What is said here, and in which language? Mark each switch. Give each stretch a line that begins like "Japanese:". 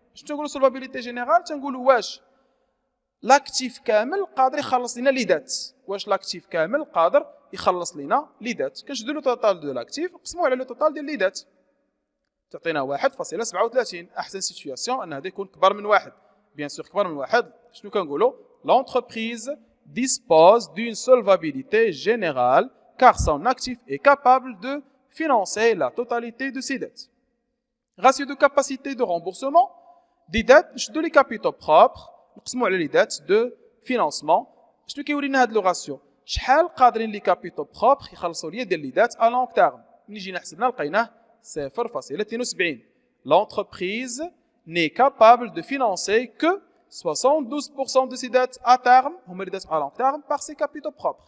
Arabic: شنو تنقولوا
French: solvabilité générale؟
Arabic: تنقولوا واش لاكتيف كامل قادر يخلص لنا لي دات واش لاكتيف كامل قادر يخلص لنا لي دات كنشدوا لو توتال دو لاكتيف نقسموه على لو توتال ديال لي دات تعطينا 1.37. احسن سيتوياسيون ان هذا يكون كبر من 1 بيان سور كبر من 1 شنو كنقولوا
French: l'entreprise dispose d'une solvabilité générale car son actif est capable de financer la totalité de ses dettes. Ratio de capacité de remboursement des dettes de les capitaux propres
Arabic: نقسموا على
French: les dettes de financement.
Arabic: شنو كيورينا هذا لو راسيو شحال قادرين لي كابيتو بروبر يخلصوا ليا ديال لي دات ا لونغ تيرم ملي جينا حسبنا لقيناه 0.72.
French: L'entreprise n'est capable de financer que 72% de ses dettes à terme
Arabic: هما لي دات ا لونغ تيرم
French: par ses capitaux propres.